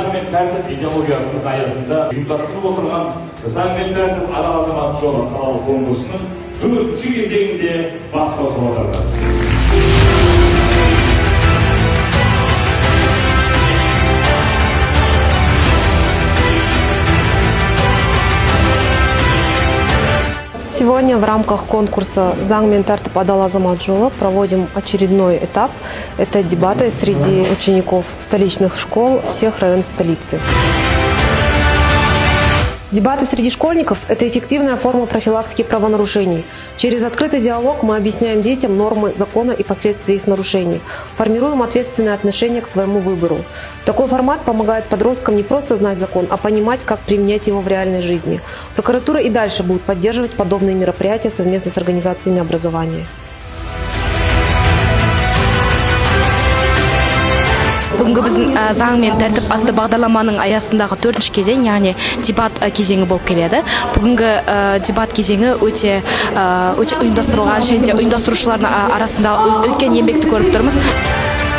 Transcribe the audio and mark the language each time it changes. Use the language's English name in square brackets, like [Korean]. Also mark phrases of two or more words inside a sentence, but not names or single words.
[Kazakh] тәртіп идеологиясының аясында ұйымдастырылып отырған заң мен тәртіп адал азамат жолы қалалық конкурсының 4-ші кезеңінде бас қосып отырмыз. [Russian] Сегодня в рамках конкурса «Заң мен тәртіп адал азамат жолы» проводим очередной этап. Это дебаты среди учеников столичных школ всех районов столицы. Дебаты среди школьников – это эффективная форма профилактики правонарушений. Через открытый диалог мы объясняем детям нормы закона и последствия их нарушений, формируем ответственное отношение к своему выбору. Такой формат помогает подросткам не просто знать закон, а понимать, как применять его в реальной жизни. Прокуратура и дальше будет поддерживать подобные мероприятия совместно с организациями образования. [Kazakh] Бүгінгі біздің заң мен тәртіп атты бағдарламаның аясындағы 4-ші кезең, яғни дебат кезеңі болып келеді. Бүгінгі дебат кезеңі өте ұйымдастырылған және ұйымдастырушылардың арасында үлкен еңбекті көріп тұрмыз.